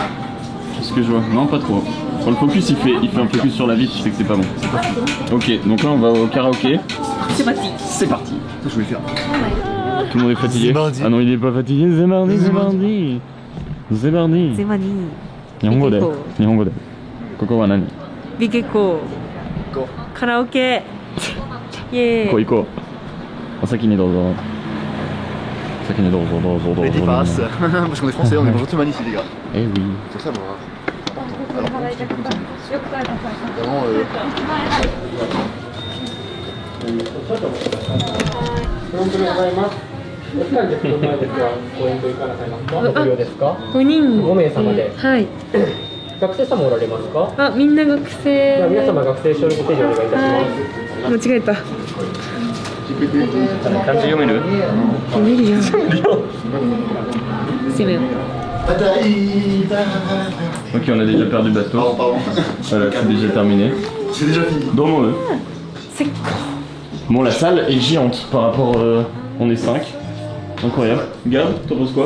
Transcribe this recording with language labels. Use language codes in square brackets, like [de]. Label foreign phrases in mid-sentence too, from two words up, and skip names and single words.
[fr] Qu'est-ce que je vois? Non, pas trop. Quand le focus il fait un focus sur la vitre, je sais que c'est pas bon. Ok, donc là on va au karaoké. C'est parti. C'est parti. Je voulais faire. Tout le monde est fatigué. Ah non, il est pas fatigué. C'est mardi, c'est mardi. C'est mardi. C'est mardi. [ja] 日本語で。日本語で. ここは何? Bigeko. Karaoke. Yeah. 行こう。お先にどうぞ. お先にどうぞ. [fr] Les dépasses. Parce qu'on est français, on est gentleman ici les gars. Eh oui. C'est ça moi. Alors, vraiment [ja] 5 人。 5名様で。はい。学生さんもおられますか？あ、みんな学生。皆様学生証のご提示お願いいたします。間違えた。漢字読める？読めるよ。 [fr] C'est bien. Ok, on a déjà perdu le bateau. Voilà, c'est déjà terminé. C'est déjà fini. Dormons-le. C'est Bon, la salle est géante par rapport. On est 5. Incroyable. Garde, t'en penses quoi?